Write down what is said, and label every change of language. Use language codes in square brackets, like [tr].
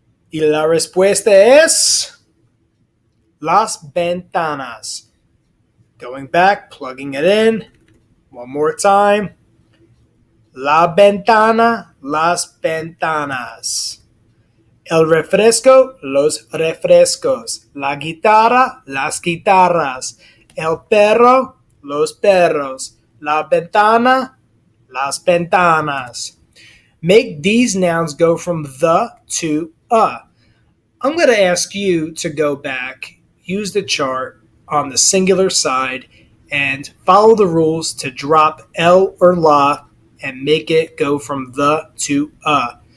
[es] Y la respuesta es las ventanas. [en] Going back, plugging it in. One more time. [es] La ventana, las ventanas. El refresco, los refrescos. La guitarra, las guitarras. El perro, los perros. La ventana, las ventanas. [en] Make these nouns go from the to a. I'm going to ask you to go back, use the chart on the singular side, and follow the rules to drop L or la and make it go from the to a.